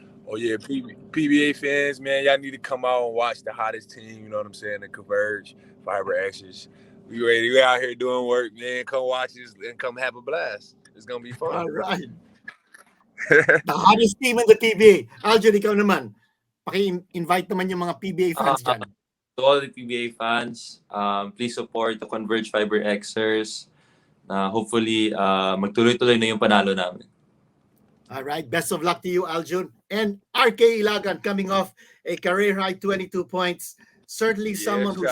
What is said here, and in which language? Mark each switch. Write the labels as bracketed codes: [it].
[en] Oh yeah, PBA fans, man, y'all need to come out and watch the hottest team. You know what I'm saying? The Converge FiberXers. We ready? We out here doing work, man. Come watch us and come have a blast. It's gonna be fun. All right. The hottest team in the PBA. [tl] Aljun, ikaw naman. Paki-invite naman yung mga PBA fans dyan. [en] To all the PBA fans, please support the Converge FiberXers. [tl] Hopefully, magtuloy-tuloy na yung panalo namin. [en] All right. Best of luck to you, Aljun. And RK Ilagan coming off a career high 22 points. Certainly someone who's